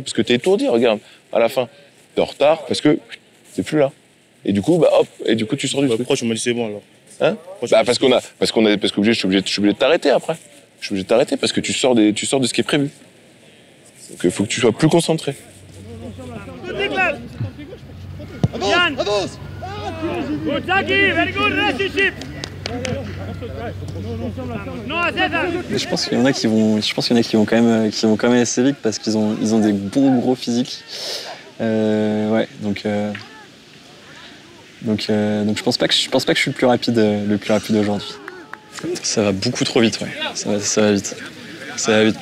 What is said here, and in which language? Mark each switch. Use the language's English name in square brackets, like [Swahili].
[French] Parce que t'es étourdi, regarde, à la fin. T'es en retard, parce que t'es plus là. Et du coup, bah hop, tu sors du truc. Pourquoi tu m'as dit c'est bon, alors? Hein? Bah, parce que je suis obligé de t'arrêter après. Je suis obligé de t'arrêter parce que tu sors de ce qui est prévu. Donc il faut que tu sois plus concentré. Avance. [English] Good, Zaki, very good relationship. [French] Je pense qu'il y en a qui vont quand même assez vite parce qu'ils ont des bons gros physiques. Donc je pense pas que je suis le plus rapide aujourd'hui. Ça va beaucoup trop vite, ouais. Ça va vite. Ça va vite.